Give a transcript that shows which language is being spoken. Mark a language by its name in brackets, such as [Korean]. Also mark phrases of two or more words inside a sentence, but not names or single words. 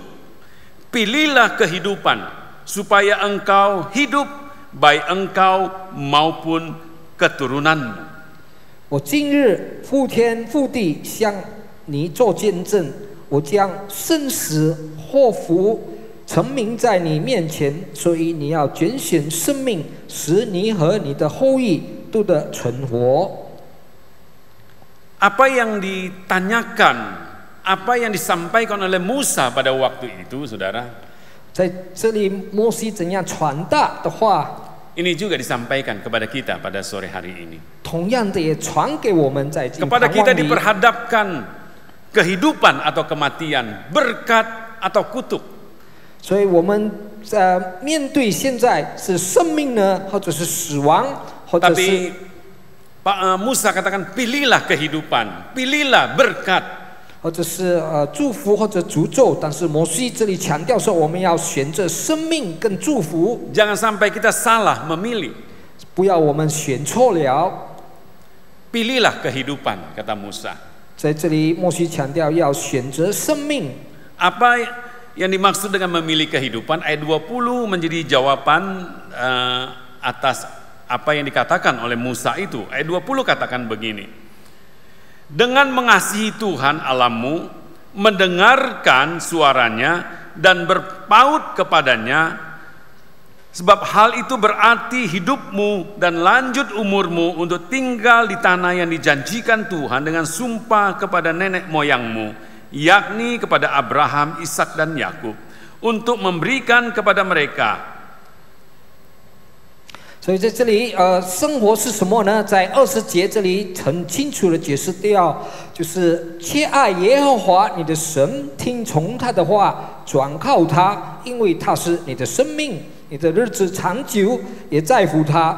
[Indonesian] Pilihlah kehidupan supaya engkau hidup, baik engkau maupun keturunanmu. [Chinese] 我今日覆天覆地向你做见证，我将生死祸福陈明在你面前，所以你要拣选生命，使你和你的后裔都得存活。 [Indonesian] Apa yang ditanyakan, apa yang disampaikan oleh Musa pada waktu itu, saudara, [Chinese] 在这里，摩西怎样传达的话， [Indonesian] ini juga disampaikan kepada kita pada sore hari ini. [Chinese] 同样的也传给我们在今 [Indonesian] Kepada [Chinese] 盼 [Indonesian] kita [Chinese] 望里。 [Indonesian] diperhadapkan kehidupan atau kematian, berkat atau kutuk. [Chinese] 所以我们面对现在是生命呢，或者是死亡，或者是 [Indonesian] Tapi Pak Musa katakan, pilihlah kehidupan, pilihlah berkat. [Chinese] 或者是祝福或者诅咒，但是摩西这里强调说，我们要选择生命跟祝福， [Indonesian] Jangan sampai kita salah memilih. [Chinese] 不要我们选错了。 [Indonesian] Pilihlah kehidupan, kata Musa. [Chinese] 在这里，摩西强调要选择生命。 [Indonesian] Apa yang dimaksud dengan memilih kehidupan? Ayat 20 menjadi jawaban atas apa yang dikatakan oleh Musa itu. Ayat 20 katakan begini. Dengan mengasihi Tuhan Allahmu, mendengarkan suaranya dan berpaut kepadanya, sebab hal itu berarti hidupmu dan lanjut umurmu untuk tinggal di tanah yang dijanjikan Tuhan dengan sumpah kepada nenek moyangmu, yakni kepada Abraham, Ishak dan Yakub, untuk memberikan kepada mereka. [Chinese] 所以在这里，生活是什么呢？在20节这里很清楚的解释掉，就是切爱耶和华你的神，听从他的话，转靠他，因为他是你的生命，你的日子长久，也在乎他。